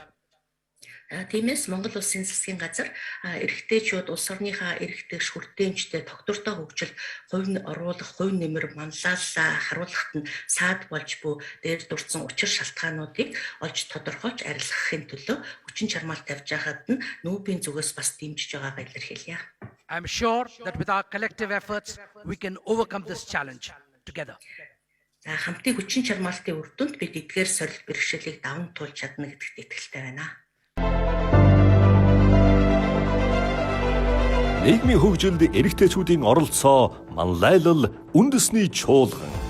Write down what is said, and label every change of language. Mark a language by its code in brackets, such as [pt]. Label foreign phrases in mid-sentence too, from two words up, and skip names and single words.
[mn] Тиймээс Монгол Улсын засгийн газар эрэгтэйчүүд улс орныхаа эрэгтэйч хүртээмжтэй тогтвортой хөгжил хувь нь оруулах, хувь нэмэр манлайлал харуулахад нь саад болж буй дээр дурдсан учир шалтгаануудыг олж тодорхойлж арилгахын төлөө хүчин чармаал тавьж байхад нь НҮБ-ийн зүгээс бас дэмжиж байгаагаа илэрхийлье. [en] I'm sure that with our collective efforts we can overcome this challenge together. [mn] Хамтын хүчин чармаалтын үр дүнд бид эдгээр сорилт бэрхшээлийг даван туулж чадна гэдэгт итгэлтэй байна. Нийгмийн хөгжилд эрэгтэйчүүдийн оролцоо манлайлал үндэсний чуулган